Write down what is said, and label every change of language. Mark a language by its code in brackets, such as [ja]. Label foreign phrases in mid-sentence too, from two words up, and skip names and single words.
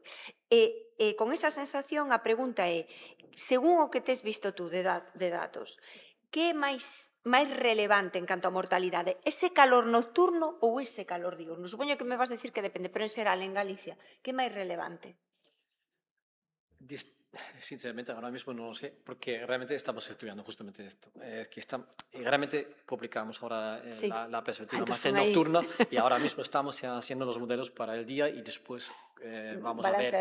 [gl] E con esa sensación a pregunta é, según o que tes visto tú de datos, que é máis relevante en canto a mortalidade? Ese calor nocturno ou ese calor diurno? Supoño que me vas decir que depende, pero en xeral, en Galicia, que é máis relevante? [es] Sinceramente, ahora mismo no lo sé, porque realmente estamos estudiando justamente esto. Realmente publicamos ahora Sí. la perspectiva Entonces más de [gl] pon aí. [es] nocturna y ahora mismo estamos ya haciendo los modelos para el día y después vamos a ver